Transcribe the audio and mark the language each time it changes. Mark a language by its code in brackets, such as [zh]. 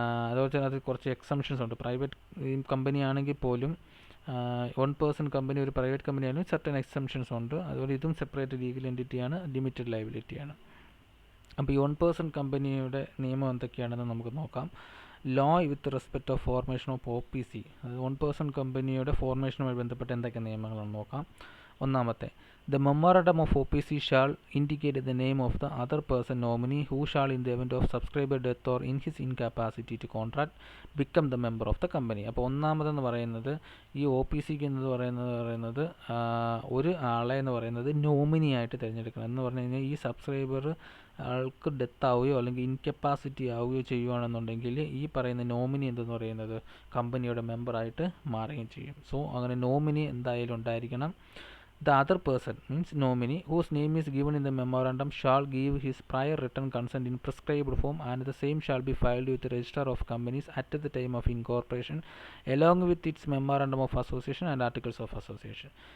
[ml] അതുപോലെ തന്നെ അത് കുറച്ച് എക്സംഷൻസ് ഉണ്ട്. പ്രൈവറ്റ് കമ്പനി ആണെങ്കിൽ പോലും വൺ പേഴ്സൺ കമ്പനി ഒരു പ്രൈവറ്റ് കമ്പനി ആണെങ്കിൽ സർട്ടൻ എക്സംഷൻസ് ഉണ്ട്. അതുപോലെ ഇതും സെപ്പറേറ്റ് ലീഗൽ എൻറ്റിറ്റിയാണ്, ലിമിറ്റഡ് ലയബിലിറ്റിയാണ്. അപ്പോൾ ഈ വൺ പേഴ്സൺ കമ്പനിയുടെ നിയമം എന്തൊക്കെയാണെന്ന് നമുക്ക് നോക്കാം. [en] law with respect of formation of OPC, [ml] അത് വൺ പേഴ്സൺ കമ്പനിയുടെ ഫോർമേഷനുമായി ബന്ധപ്പെട്ട് എന്തൊക്കെ നിയമങ്ങളാണെന്ന് നോക്കാം. ഒന്നാമത്തെ, [en] the memorandum of OPC shall indicate the name of the other person nominee who shall in the event of subscriber death or in his incapacity to contract become the member of the company. [ml] അപ്പോൾ ഒന്നാമതെന്ന് പറയുന്നത് ഈ OPCക്ക് എന്ന് പറയുന്നത് ഒരു ആളെ എന്ന് പറയുന്നത് nominee ആയിട്ട് തിരഞ്ഞെടുക്കണം. എന്ന് പറഞ്ഞു കഴിഞ്ഞാൽ ഈ സബ്സ്ക്രൈബർ ആൾക്ക് ഡെത്ത് ആവുകയോ അല്ലെങ്കിൽ ഇൻകപ്പാസിറ്റി ആവുകയോ ചെയ്യുകയാണെന്നുണ്ടെങ്കിൽ ഈ പറയുന്ന നോമിനി എന്തെന്ന് പറയുന്നത് കമ്പനിയുടെ മെമ്പറായിട്ട് മാറുകയും ചെയ്യും. സോ അങ്ങനെ നോമിനി എന്തായാലും ഉണ്ടായിരിക്കണം. [en] The other person, means nominee, whose name is given in the memorandum shall give his prior written consent in prescribed form, and the same shall be filed with the Register of Companies at the time of incorporation, along with its memorandum of association and articles of association.